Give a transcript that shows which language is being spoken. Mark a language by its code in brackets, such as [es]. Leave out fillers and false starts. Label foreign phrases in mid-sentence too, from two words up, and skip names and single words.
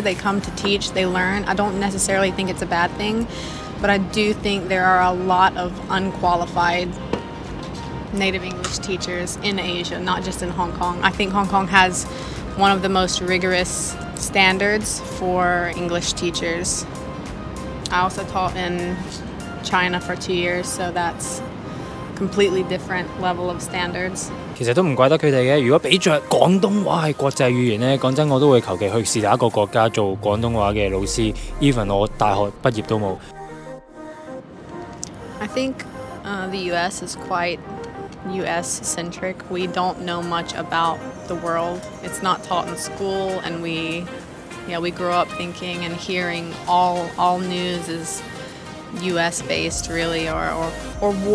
[en] They come to teach, they learn. I don't necessarily think it's a bad thing, but I do think there are a lot of unqualified native English teachers in Asia, not just in Hong Kong. I think Hong Kong has one of the most rigorous standards for English teachers. I also taught in China for 2 years, so that's completely different level of standards. [yue] 其實都唔怪得佢哋嘅。如果比着廣東話係國際語言咧，講真我都會求其去是哪一個國家做廣東話嘅老師。Even 我大學畢業都冇。 [en] I think the U.S. is quite U.S.-centric. We don't know much about the world. It's not taught in school, and we grow up thinking and hearing all news is U.S.-based, really, or war-based.